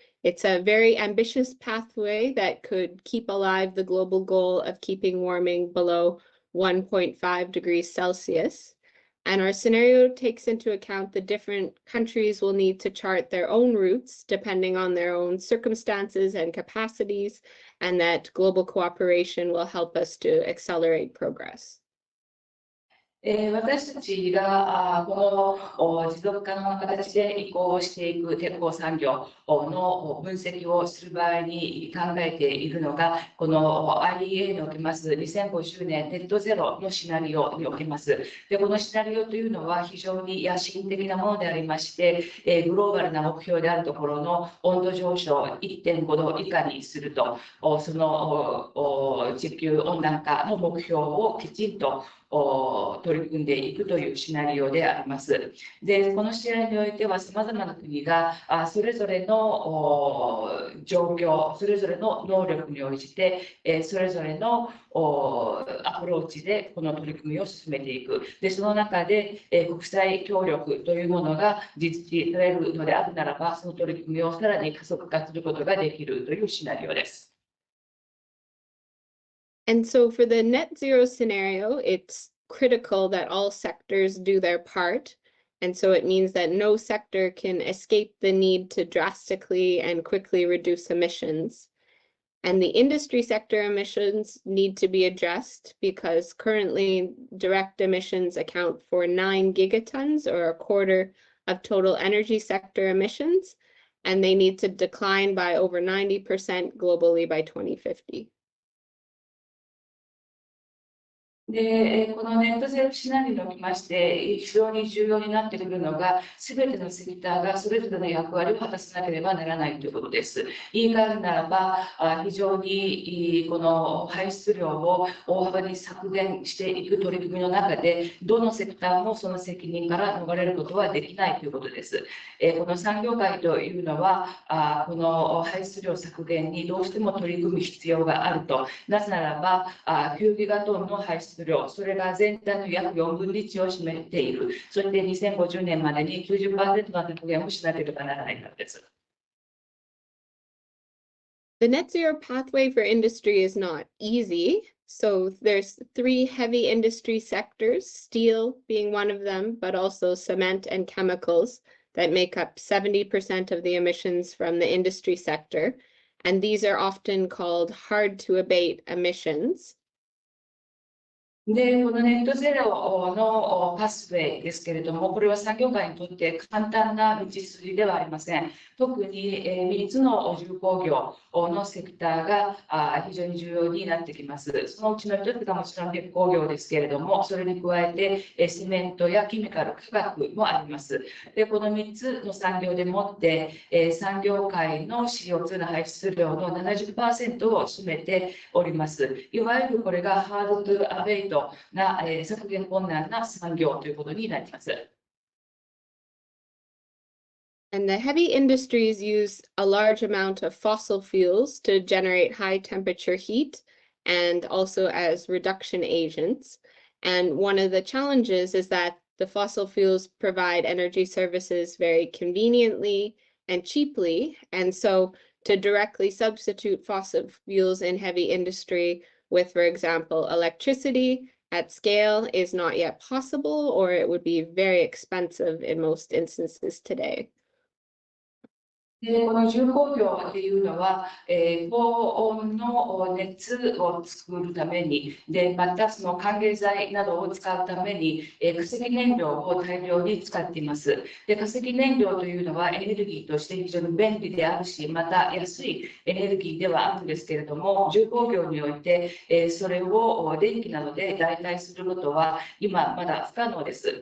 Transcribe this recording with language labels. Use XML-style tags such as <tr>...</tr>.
<en>It's a very ambitious pathway that could keep alive the global goal of keeping warming below 1.5 degrees Celsius. And our scenario takes into account the different countries will need to chart their own routes depending on their own circumstances and capacities, and that global cooperation will help us to accelerate progress.</en> <ja>私たちがこの持続可能な形で移行していく鉄鋼産業の分析をする場合に考えているのが、この IEA におけます2050年ネットゼロのシナリオにおけます。で、このシナリオというのは非常に野心的なものでありまして、グローバルな目標であるところの温度上昇 1.5 度以下にすると、その地球温暖化の目標をきちんと取り組んでいくというシナリオであります。で、このシナリオにおいては、さまざまな国がそれぞれの状況、それぞれの能力に応じて、それぞれのアプローチでこの取り組みを進めていく。で、その中で国際協力というものが実施されるのであるならば、その取り組みをさらに加速化することができるというシナリオです。</ja> <en>And so for the net zero scenario, it's critical that all sectors do their part. And so it means that no sector can escape the need to drastically and quickly reduce emissions. And the industry sector emissions need to be addressed because currently direct emissions account for 9 gigatons, or a quarter of total energy sector emissions, and they need to decline by over 90% globally by 2050.</en> <ja>で、このネットゼロシナリオにおきまして、非常に重要になってくるのが、すべてのセクターがそれぞれの役割を果たさなければならないということです。言い換えるならば、非常にこの排出量を大幅に削減していく取り組みの中で、どのセクターもその責任から逃れることはできないということです。この産業界というのは、この排出量削減にどうしても取り組む必要があると。なぜならば、9ギガトンの排出量、それが全体の約4分の1を占めている。そして2050年までに 90% の削減をしなければならないからです。</ja> <en>The net zero pathway for industry is not easy. So there's 3 heavy industry sectors, steel being one of them, but also cement and chemicals that make up 70% of the emissions from the industry sector. And these are often called hard to abate emissions.</en> <ja>で、このネットゼロのパスウェイですけれども、これは産業界にとって簡単な道筋ではありません。特に3つの重工業のセクターが非常に重要になってきます。そのうちの1つがもちろん鉄工業ですけれども、それに加えてセメントやケミカル、化学もあります。で、この3つの産業でもって産業界の CO2 の排出量の 70% を占めております。いわゆるこれがハードトゥアベイトな削減困難な産業ということになります。</ja> <en>And the heavy industries use a large amount of fossil fuels to generate high temperature heat and also as reduction agents. And one of the challenges is that the fossil fuels provide energy services very conveniently and cheaply. And so to directly substitute fossil fuels in heavy industry with, for example, electricity at scale is not yet possible, or it would be very expensive in most instances today.</en> <ja>で、この重工業っていうのは、高温の熱を作るために、で、またその還元剤などを使うために、化石燃料を大量に使っています。で、化石燃料というのはエネルギーとして非常に便利であるし、また安いエネルギーではあるんですけれども、重工業において、それを電気などで代替することは今まだ不可能です。</ja>